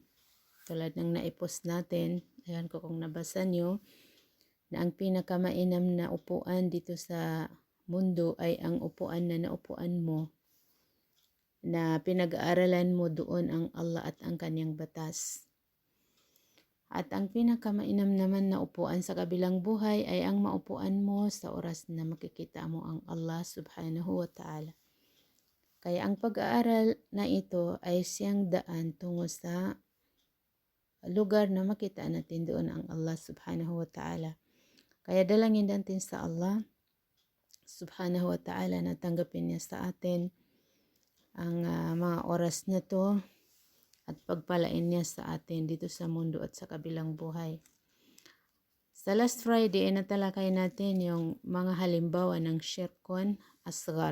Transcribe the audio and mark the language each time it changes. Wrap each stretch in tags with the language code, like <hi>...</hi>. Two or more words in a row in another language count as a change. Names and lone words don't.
<tl>Tulad ng naipos natin, ayan ko kung nabasa nyo, na ang pinakamainam na upuan dito sa mundo ay ang upuan na naupuan mo, na pinag-aaralan mo doon ang Allah at ang kanyang batas. At ang pinakamainam naman na upuan sa kabilang buhay ay ang maupuan mo sa oras na makikita mo ang Allah</tl> <ar>سبحانه وتعالى.</ar> <tl>Kaya ang pag-aaral na ito ay siyang daan tungo sa lugar na makita natin doon ang Allah</tl> <ar>سبحانه وتعالى.</ar> <tl>Kaya dalangin natin sa Allah</tl> <ar>سبحانه وتعالى</ar> <tl>na tanggapin niya sa atin ang mga oras na to at pagpalain niya sa atin dito sa mundo at sa kabilang buhay. Sa</tl> <en>last Friday</en> <tl>ay natalakay natin yung mga halimbawa ng</tl> <ar>شرك أصغر.</ar>